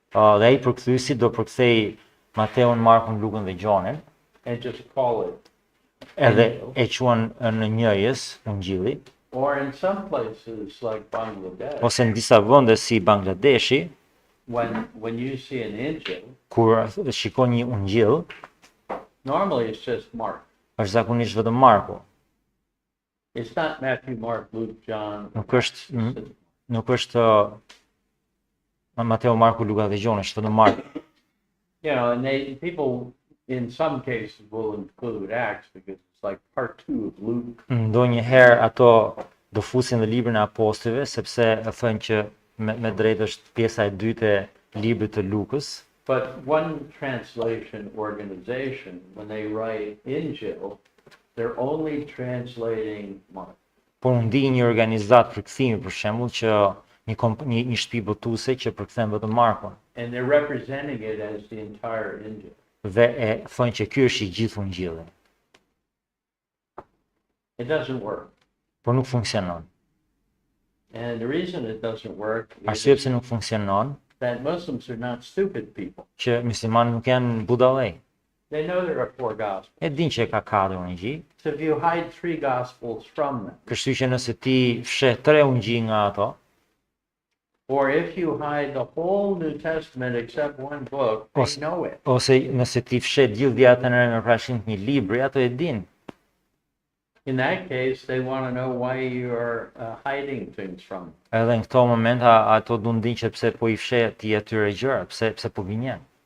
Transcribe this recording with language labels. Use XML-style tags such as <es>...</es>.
<sq>Dhe ai përkthyesi do përkthej Mateun, Markun, Lukën dhe Gjonin,</sq> <en>and just call it.</en> <sq>edhe e quan në njëjes Ungjilli,</sq> <en>Or in some places like Bangladesh,</en> <sq>ose në disa vende si Bangladeshi,</sq> <en>when you see an Injil,</en> <sq>kur shikon një Ungjill,</sq> <en>normally it's just Mark.</en> <sq>është zakonisht vetëm Marku.</sq> <en>It's not Matthew, Mark, Luke, John.</en> <sq>Nuk është Mateu, Marku, Luka dhe Gjoni, është vetëm Marku.</sq> <en>You know, and people in some cases will include Acts because it's like part 2 of Luke.</en> <sq>Ndonjëherë ato do fusin në librin e Apostujve sepse e thonë që me drejtë është pjesa e dytë e librit të Lukës.</sq> <en>But one translation organization, when they write Injil, they're only translating Mark.</en> <sq>Por unë di një organizat përkthimi për shembull që një shtëpi botuese që përkthen vetëm Markun.</sq> <en>And they're representing it as the entire Injil.</en> <sq>Dhe e thonë që ky është i gjithë Ungjilli.</sq> <en>It doesn't work.</en> <sq>Por nuk funksionon.</sq> <en>And the reason it doesn't work</en> <sq>Arsye</sq> <en>is</en> <sq>pse nuk funksionon,</sq> <en>that Muslims are not stupid people.</en> <sq>që muslimanët nuk janë budallëj.</sq> <en>They know there are 4 gospels.</en> <sq>E din që ka 4 ungji,</sq> <en>So if you hide 3 gospels from them,</en> <sq>kështu që nëse ti fshe 3 ungji nga ato,</sq> <en>or if you hide the whole New Testament except one book, they know it.</en> <sq>ose nëse ti fshe gjithë Vjetën e Re me parashikrim të një libri, ato e din.</sq> <en>In that case, they want to know why you are hiding things from them.</en> <sq>Edhe në këto momenta ato do ndin që pse po I fshe ti atyre gjëra, pse po gënjen.</sq>